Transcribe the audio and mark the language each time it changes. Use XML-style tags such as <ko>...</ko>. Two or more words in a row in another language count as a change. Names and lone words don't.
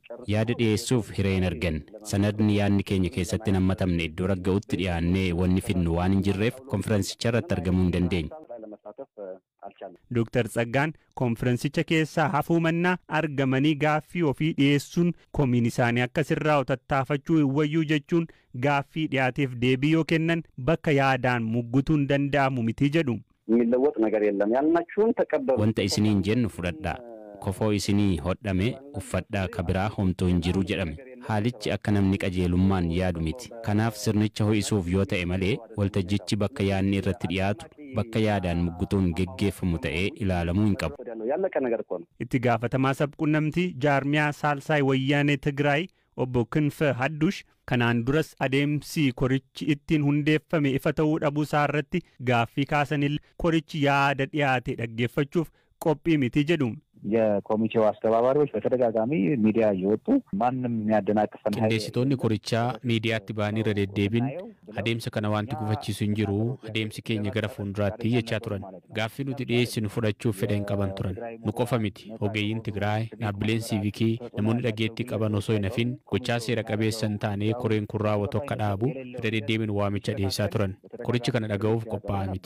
<om>Yaada dhiyeessuuf hiree hin arganne. Sanadni yaadni keenya keessatti nammatamne iddoo ragga'utti dhiyaannee wanni finnu waan hin jirreef konferensicha irratti argamuu hin dandeenye. Dr. Tsaggaan konferensicha keessaa hafuu mannaa argamanii gaaffii ofii dhiyeessuun komiin isaanii akka sirraa tattaafachuu hin wayyuu jechuun gaaffii dhiyaateef deebii yoo kennan bakka yaadaan muggutuun danda'amu miti jedhu.</om> <am>የሚለወጥ ነገር የለም ያልናችሁን ተቀበሉ.</am> <om>Wanta isiniin jennu fudhadhaa. Kofoo isinii hodhame uffadhaa kabiraa homtuu hin jiru jedhame. Haalichi akka namni qajeelummaan yaadu miti. Kanaaf sirnicha ho'isuuf yoo ta'e malee waltajjichi bakka yaadni irratti dhiyaatu bakka yaadaan muggutuun geggeeffamu ta'ee ilaalamuu hin qabu. Itti gaafatamaa sabquunnamtii jaarmiyaa Saalsaay Wayyaanee Tigraay obbo Kinfee Haddush kanaan duras adeemsi korichi ittiin hundeeffame ifa ta'uu dhabuu isaa irratti gaaffii kaasanillee korichi yaada dhiyaate dhaggeeffachuuf qophii miti jedhu.</om> <am>የኮሚቴው አስተባባሪዎች በተደጋጋሚ ሚዲያ እየወጡ ማንም የሚያደናቅፈን</am> <om>qindeessitoonni korichaa miidiyaatti ba'anii irra deddeebiin adeemsa kana wanti gufachiisu hin jiru adeemsi keenya gara fuulduraatti jechaa turan gaaffii nuti dhiyeessinu fudhachuuf fedha hin qaban turan nu qofa miti ogeeyyiin Tigraay dhaabbileen siivikii namoonni dhageettii qaban osoo hin hafin gochaa seera qabeessa hin taane koreen kun raawwatu akka dhaabu irra deddeebiin waamicha dhiyeessaa turan korichi kana dhaga'uuf qophaa'aa miti.</om>